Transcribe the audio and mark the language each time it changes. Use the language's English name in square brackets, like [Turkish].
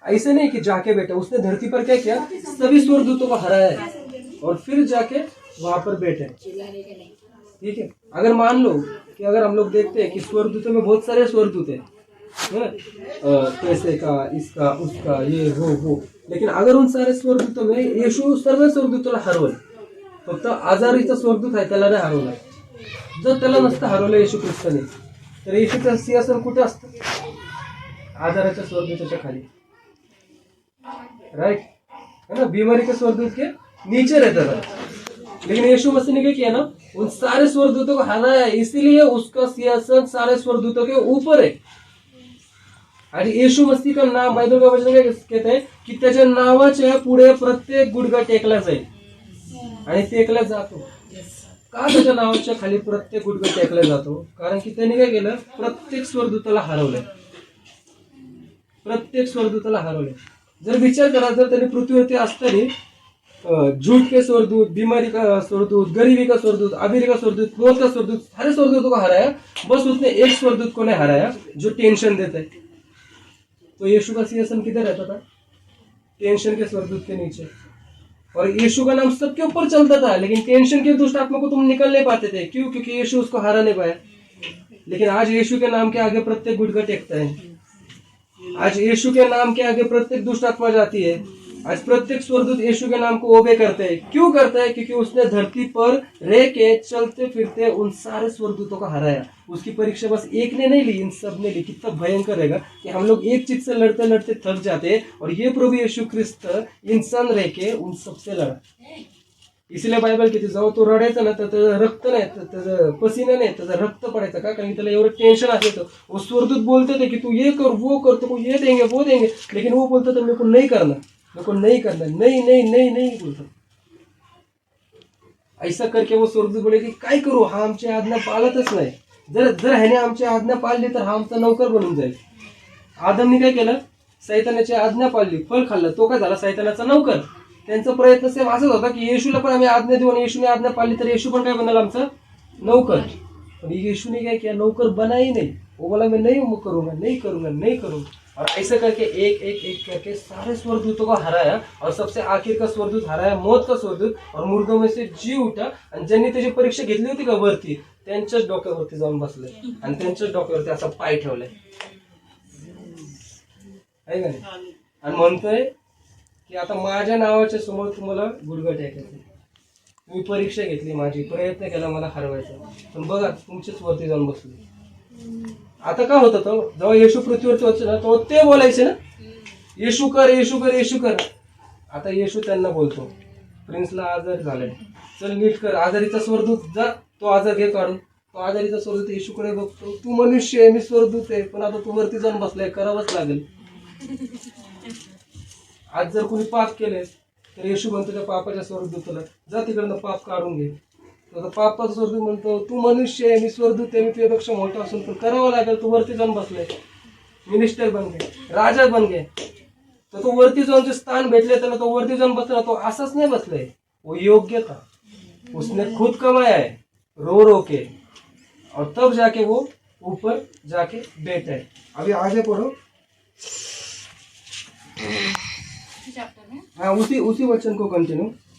[Hindi] ऐसे नहीं कि जाके बैठा, उसने धरती पर क्या किया? सभी स्वर्गदूतों को हराया और फिर जाके वहां पर बैठे, ठीक है। अगर मान लो कि अगर हम लोग देखते हैं कि स्वर्गदूतों में बहुत सारे स्वर्गदूत हैं, पैसे का, इसका, उसका, ये वो, लेकिन अगर उन सारे स्वर्गदूतों में [Marathi] येशू सर्व स्वर्गदूताला हरवलं, फक्त आजारीचा स्वर्गदूत आहे त्याला नाही हरवलं. जर त्याला नसतं हरवलं येशू ख्रिस्ताने, तर येशूचं सिंहासन कुठं असतं? आजाराच्या स्वर्गदूताच्या खाली, [Hindi] राइट, है ना, बीमारी के स्वर्गदूत के नीचे रहता था। लेकिन यीशु मसीह ने क्या किया ना, उन सारे स्वर्गदूतों को हराया, इसीलिए उसका सिंहासन सारे स्वर्गदूतों के ऊपर है। [Marathi] आणि येशू मसीह [Hindi] का नाम, बायबल का वचन [Marathi] काय कहते हैं की त्याच्या नावाच्या पुढे प्रत्येक गुडघा टेकला जाईल आणि टेकला जातो. का त्याच्या नावाच्या खाली प्रत्येक गुडघा टेकला जातो? कारण की त्याने काय केलं? प्रत्येक स्वर्गदूताला हरवलंय, प्रत्येक स्वर्गदूताला हरवलंय. जर विचार करा, जर त्याने पृथ्वीवरती असताना [Hindi] झूठ के स्वर्गदूत, बीमारी का स्वर्गदूत, गरीबी का स्वर्गदूत, अमीरी का स्वर्गदूत, मौत का स्वर्गदूत, सारे स्वर्गदूतों को हराया, बस उसने एक स्वर्गदूत को नहीं हराया जो टेंशन देता है. तो यीशु का सिंहासन किधर रहता था? टेंशन के स्वर्गदूत के नीचे. और यीशु का नाम सबके ऊपर चलता था, लेकिन टेंशन के दुष्ट आत्मा को तुम निकल नहीं पाते थे. क्यों? क्योंकि यीशु उसको हरा नहीं पाया. लेकिन आज यीशु के नाम के आगे प्रत्येक गुटका टेकता है. आज यीशु के नाम के आगे प्रत्येक दुष्ट आत्मा जाती है. आज प्रत्येक स्वर्गदूत यीशु के नाम को ओबे करते हैं. क्यों करता है? क्योंकि उसने धरती पर रह के चलते फिरते उन सारे स्वर्गदूतों को हराया. उसकी परीक्षा बस एक ने नहीं ली, इन सब ने ली. कितना भयंकर रहेगा कि हम लोग एक चीज से लड़ते लड़ते थक जाते हैं, और ये प्रभु यीशु ख्रिस्त इंसान रह के उन सबसे लड़ा. इसलिए बायबल [Marathi] किती जेव्हा तो रडायचा ना, तर त्याचं रक्त नाही, त्याचं पसीना नाही, त्याचं रक्त पडायचं. का? कारण त्याला एवढं टेंशन असायचं. [Hindi] वो स्वर्गदूत बोलते थे कि तू ये कर, वो कर, तुमको ये देंगे, वो देंगे, लेकिन वो बोलता था मेरे को नहीं करना, मेरे को नहीं करना, नहीं नहीं नहीं नहीं बोलता. ऐसा करके वो स्वर्गदूत बोले [Marathi] की काय करू, हा आमची आज्ञा पाळतच नाही. जर जर ह्याने आमची आज्ञा पाळली तर हा आमचा नौकर बनून जाईल. आदमने काय केलं? सैतानाची आज्ञा पाळली, फळ खाल्लं, तो काय झाला? सैतानाचा नौकर. त्यांचा प्रयत्न सेम असंच होता की येशूला पण आम्ही आज्ञा देऊ आणि येशूने आज्ञा पाळली तर येशू पण काय बनेल? आमचा नौकर. पण येशूने [Hindi] क्या किया? नौकर बना ही नहीं. वो बोला मैं नहीं करूंगा, नहीं करूंगा, नहीं करूंगा. और ऐसे करके एक एक एक करके सारे स्वर्गदूतों को हराया, और सबसे आखिर का स्वर्गदूत हराया, मौत का स्वर्गदूत. और मुर्दों में से जी उठा, [Marathi] आणि ज्यांनी त्याची परीक्षा घेतली होती का वरती, त्यांच्याच डोक्यावरती जाऊन बसले आणि त्यांच्याच डोक्यावरती असा पाय ठेवलाय, आहे का नाही? आणि म्हणतोय की आता माझ्या नावाच्या समोर तुम्हाला गुडघा टेकायचं. मी परीक्षा घेतली, माझी प्रयत्न केला मला हरवायचा, पण बघा तुमच्याच वरती जाऊन बसले. आता काय होतं? तो जेव्हा येशू पृथ्वीवरती होते ना, तो ते बोलायचे ना, येशू कर, येशू कर, येशू कर. आता येशू त्यांना बोलतो, प्रिन्सला आजार झालाय, चल नीट कर. आजारीचा स्वर्गदूत जा, तो आजार घे काढून. तो आजारीचा स्वर्गदूत येशूकडे बघतो, तू मनुष्य आहे, मी स्वर्गदूत आहे, पण आता तू वरती जाऊन बसलाय, करावंच लागेल. आज जर कोणी पाप केले तर येशू म्हणतो त्या पापाच्या स्वर्गदूताला, जा तिकडनं पाप काढून घे. तर पापाचा स्वर्गदूत म्हणतो, तू मनुष्य आहे, मी स्वर्गदूत आहे, मी तुझ्यापेक्षा मोठा असून पण करावं लागेल, तू वरती जाऊन बसलाय, [Hindi] मिनिस्टर बन गे, राजा बन गे. [Marathi] तर तो वरती जाऊन जे स्थान भेटले त्याला, तो वरती जाऊन बसला. तो असाच नाही बसलाय, [Hindi] वो योग्य था, उसने खुद कमाया है रो रो के, और तब जाके वो ऊपर जाके बैठा है. अभी आगे पढ़ो. हाँ, उसी वचन को कंटिन्यू.